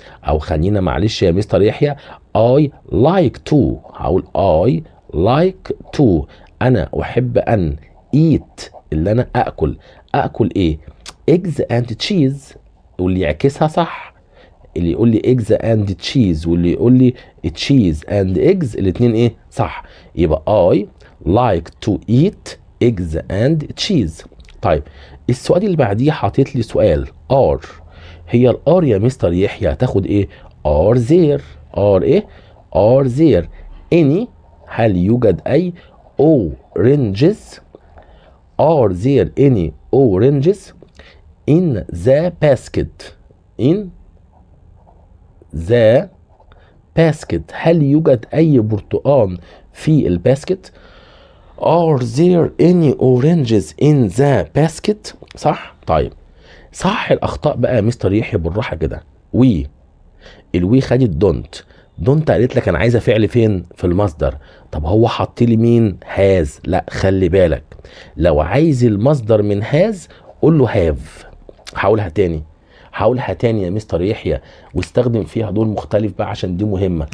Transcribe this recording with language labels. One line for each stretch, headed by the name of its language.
Arabic: او خلينا معلش يا مستر يحيى اي لايك تو، هقول اي لايك تو، انا احب ان ايت اللي انا اكل. اكل ايه؟ eggs and cheese، واللي يعكسها صح. اللي يقول لي eggs and cheese واللي يقول لي cheese and eggs الاتنين ايه؟ صح.
English: يبقى I like to eat eggs and cheese.
Arabic: طيب السؤال اللي بعديه حاطط لي سؤال are. هي الار يا مستر يحيى هتاخد ايه؟ are there.
English: are ايه؟ are there any، هل يوجد اي oranges؟ are there any oranges in the basket؟ in the basket، هل يوجد أي برتقان في الباسكت؟ are there any oranges in the basket؟ صح؟ طيب صح الأخطاء بقى يا مستر يحيى بالراحة كده.
Arabic: الوي خدت دونت قالت لك أنا عايزة فعل فين؟ في المصدر. طب هو حط لي مين؟ هاز. لا خلي بالك، لو عايز المصدر من هاز قول له هاف. هقولها تاني يا مستر يحيى واستخدم فيها دول مختلف بقى عشان دي مهمة.